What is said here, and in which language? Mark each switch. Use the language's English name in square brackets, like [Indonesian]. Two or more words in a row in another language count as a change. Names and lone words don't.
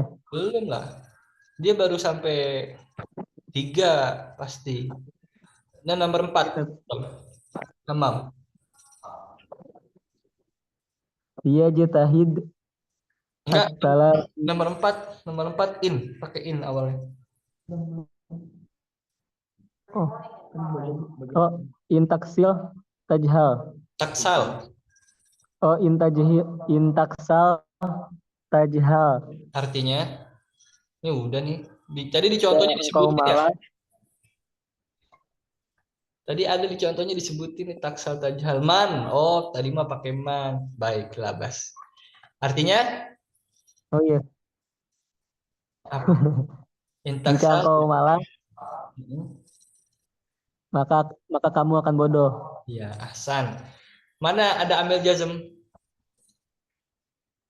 [Indonesian] Belum lah. Dia baru sampai 3 pasti. Nah, nomor 4. Tamam. Dia jatahid. Enggak. Salah. Nomor 4 in, pakai in awalnya. [Arabic] Oh, intaksil tajhal. [Indonesian] Taksal. [Arabic] Oh, intaksal tajhal. [Indonesian] Artinya ini udah nih. Tadi di contohnya disebutin ya. Tadi ada di contohnya disebutin [Arabic] taksal tajhal man. [Indonesian] Oh, tadi mah pakai man. Baiklah, Bas. Artinya? Oh iya. Apa? Jika kau malas, maka kamu akan bodoh. Iya, ahsan. Mana ada [Arabic] amil jazm?